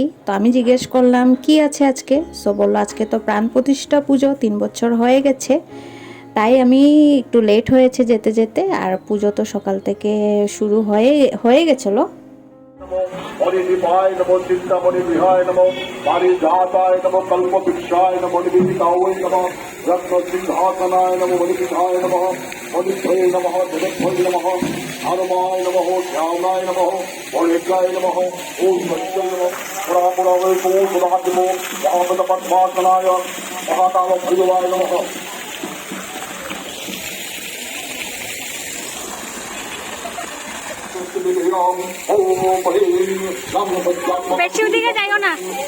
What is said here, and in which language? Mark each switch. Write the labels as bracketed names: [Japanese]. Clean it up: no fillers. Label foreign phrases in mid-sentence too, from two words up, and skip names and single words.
[Bangla] তো আমি জিজ্ঞেস করলাম কি আছে আজকে। সো বললো আজকে তো প্রাণ প্রতিষ্ঠা পুজো, 3 বছর হয়ে গেছে, তাই আমি একটু লেট হয়েছে যেতে যেতে। আর পুজো তো সকাল থেকে শুরু হয়ে গেছিলো। [Sanskrit] মণিদীপায় নমো চিন্তামণি বিহায় নমো পারিজাতায় নমো কল্পবৃক্ষায় নমো নিবেদিতায় নমো রত্ন সিংহাসনায় নমো মণিপীঠায় নমো মণিদ্বয়ে নমো জগদ্বয়ে নমো হনুমায় নমো শ্যামনায় নমো মণিদ্রায় নমো ওম সত্যয় নমো পুরাপুরাবৈ সদাদেবো মহাপদ পদ্মাসনায় মহাকাল ভৈরবায় নমো। [Bangla] বেশি ওদিকে যাইও না।